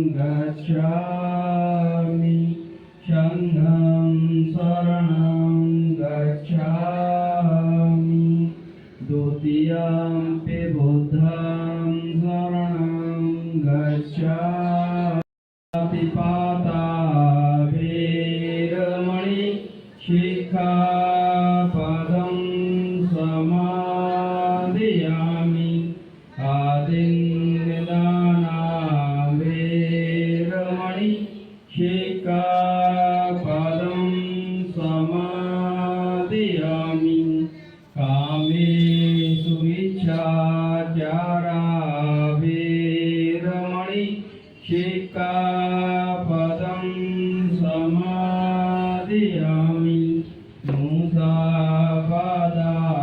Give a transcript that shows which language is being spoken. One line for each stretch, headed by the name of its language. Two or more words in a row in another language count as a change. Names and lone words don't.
Pali: गच्छामि संघं शरणं गच्छामि द्वितीयंपि बुद्धं शरणं गच्छामि पाता वीरमणि शिखापदं समादयामि आदिन्यदाना वीरमणि शिखापदं समादयामि कामेषु मिच्छाचारा वीरमणि शिखापदं समादयामि मुसावादा